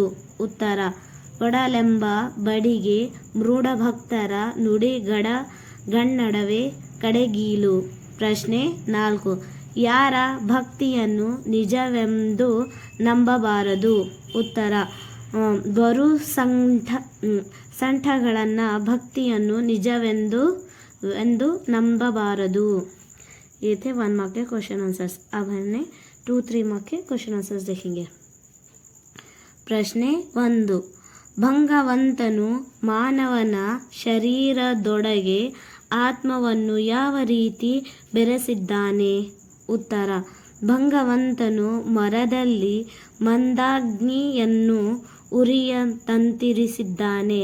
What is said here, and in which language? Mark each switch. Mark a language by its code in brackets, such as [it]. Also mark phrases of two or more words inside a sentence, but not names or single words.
[kn] ಉತ್ತರ, ಒಡಲೆಂಬ ಬಡಿಗೆ ಮೃಡಭಕ್ತರ ನುಡಿಗನ್ನಡವೇ ಕಡೆಗೀಲು. ಪ್ರಶ್ನೆ 4, ಯಾರ ಭಕ್ತಿಯನ್ನು ನಿಜವೆಂದು ನಂಬಬಾರದು? ಉತ್ತರ, ಬರು ಸಂಠಗಳನ್ನ ಭಕ್ತಿಯನ್ನು ನಿಜವೆಂದು ನಂಬಬಾರದು. [hi] ये थे 1 मार्क के [en] question answers. [hi] अब हमने 2-3 मार्क के [en] question answers [hi] देखेंगे. [kn] ಪ್ರಶ್ನೆ 1, ಭಗವಂತನು ಮಾನವನ ಶರೀರದೊಳಗೆ ಆತ್ಮವನ್ನು ಯಾವ ರೀತಿ ಬೆರೆಸಿದ್ದಾನೆ? ಉತ್ತರ, ಭಗವಂತನು ಮರದಲ್ಲಿ ಮಂದಾಗ್ನಿಯನ್ನು ಉರಿಯಂತಿರಿಸಿದ್ದಾನೆ.